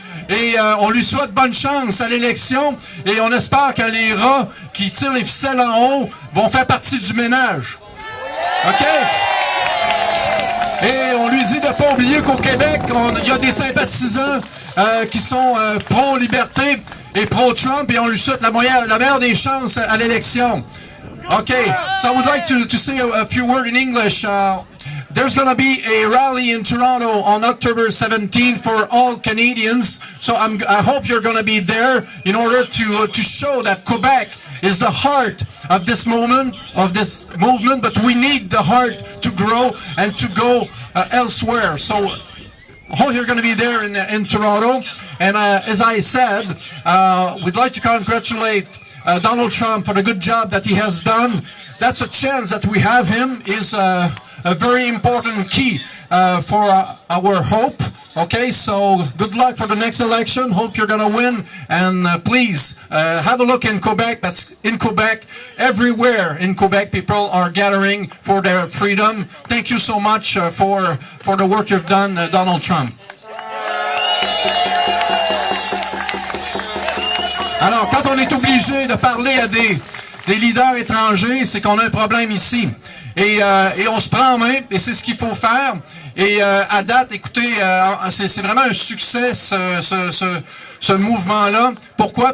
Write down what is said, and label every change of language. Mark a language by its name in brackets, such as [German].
[French] Et on lui souhaite bonne chance à l'élection et on espère que les rats qui tirent les ficelles en haut vont faire partie du ménage. OK? Et on lui dit de ne pas oublier qu'au Québec, il y a des sympathisants qui sont pro-liberté et pro-Trump et on lui souhaite la meilleure des chances à l'élection. [English] Okay, so I would like to say a few words in English. There's going to be a rally in Toronto on October 17th for all Canadians. So I hope you're going to be there in order to show that Quebec is the heart of this movement, but we need the heart to grow and to go elsewhere. So you're going to be there in Toronto. And as I said, we'd like to congratulate Donald Trump for the good job that he has done. That's a chance that we have him is a very important key for our hope. Okay, so good luck for the next election. Hope you're going to win. And please have a look in Quebec. That's in Quebec. Everywhere in Quebec, people are gathering for their freedom. Thank you so much for the work you've done, Donald Trump. [French] Alors, quand on est obligé de parler à des leaders étrangers, c'est qu'on a un problème ici. Et on se prend en main, et c'est ce qu'il faut faire. Et à date, écoutez, c'est vraiment un succès, ce mouvement-là. Pourquoi?